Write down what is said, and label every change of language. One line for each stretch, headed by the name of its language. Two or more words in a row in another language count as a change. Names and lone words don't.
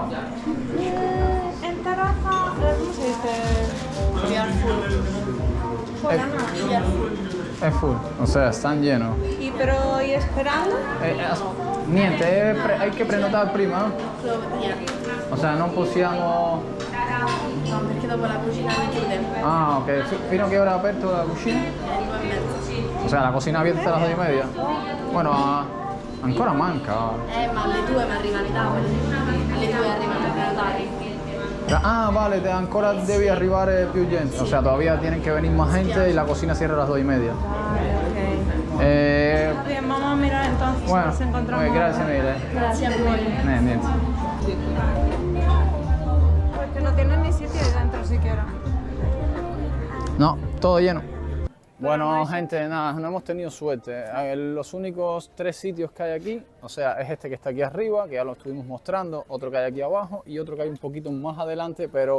Spanish: En terraza, ¿cómo se dice? Billar full. Es full, o sea, están llenos. ¿Y esperando? Niente, hay que
Italian: prenotar prima,
Spanish: no? O sea,
Italian: non possiamo... No, perché dopo la cucina mi chiude. Ah, ok. ¿Fino a
Spanish: qué hora
Italian: ha aperto la cucina? 2:30.
Spanish: O sea, la cocina abierta hasta las 2:30. Bueno,
Italian: ancora manca. Ma alle 2 mi arrivano i tavoli. Alle 2 arrivano i prenotati. Ah, vale, ancora devi arrivare più gente.
Spanish: O sea, todavía tienen que venir más gente y la cocina cierra a las 2:30. Bien, vamos a mirar entonces. Bueno, nos encontramos. gracias mille.
Italian: Grazie a voi. Niente.
Spanish: Porque no tienen ni sitio ahí dentro siquiera. No, todo lleno. Bueno, gente, nada, no hemos tenido suerte. Los únicos 3 sitios que hay aquí, o sea, es este que está aquí arriba, que ya lo estuvimos mostrando, otro que hay aquí abajo y otro que hay un poquito más adelante, pero